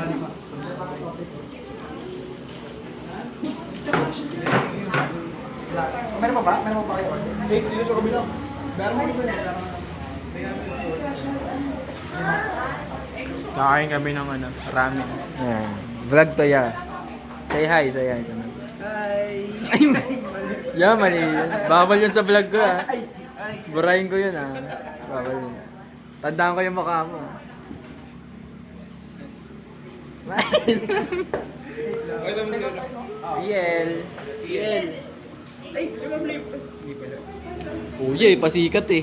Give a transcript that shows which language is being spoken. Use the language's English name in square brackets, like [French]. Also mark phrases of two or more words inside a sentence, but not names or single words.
[Filipino] Meron pa ba? Meron pa ba kayo? Dito sa kabila. Meron mo dito na. Kakain kami ng ano, ramen. Yan. Vlog to ya. [English] Say hi [Filipino] to na. Hi! Yeah, mali yun. Bawal yun sa vlog ko ha. Burahin ko yun ha. Bawal yun. Tandaan ko yung mukha mo. Riel. Riel. Kuya eh, pasikat eh.